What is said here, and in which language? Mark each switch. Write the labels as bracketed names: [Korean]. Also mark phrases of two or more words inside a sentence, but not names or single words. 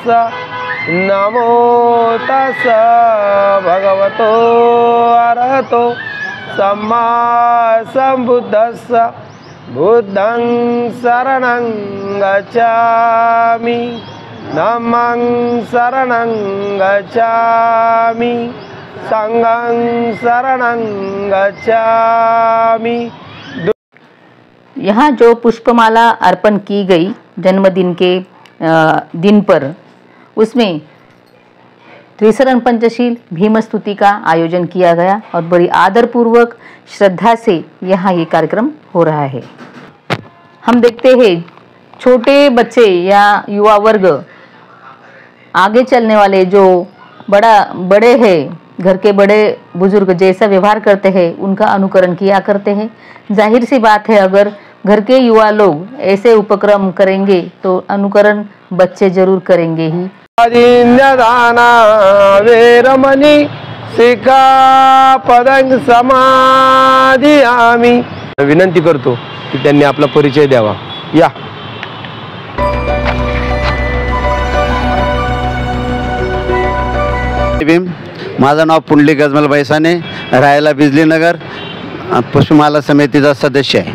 [Pali] नमो तस्स भगवतो अरहतो सम्मा संबुद्धस्स। बुद्धं शरणं गच्छामि, धम्मं शरणं गच्छामि, संघं शरणं गच्छामि। [Hindi] यहाँ जो पुष्पमाला अर्पण की गई जन्मदिन के दिन पर, उसमें त्रिसरण पंचशील भीमस्तुति का आयोजन किया गया और बड़ी आदरपूर्वक श्रद्धा से यहाँ ये कार्यक्रम हो रहा है। हम देखते हैं छोटे बच्चे या युवा वर्ग, आगे चलने वाले जो बड़े हैं, घर के बड़े बुजुर्ग जैसा व्यवहार करते हैं उनका अनुकरण किया करते हैं। जाहिर सी बात है, अगर घर के युवा लोग ऐसे उपक्रम करेंगे तो अनुकरण बच्चे जरूर करेंगे ही। [Pali] दाना वेरमणी सिक्खापदं समादियामि। [Marathi] विनंती करतो की त्यांनी आपला परिचय द्यावा। या माझं नाव पुंडलिक गजमल बैसाने, राहायला बिजलीनगर, पुष्पमाला समितीचा सदस्य आहे।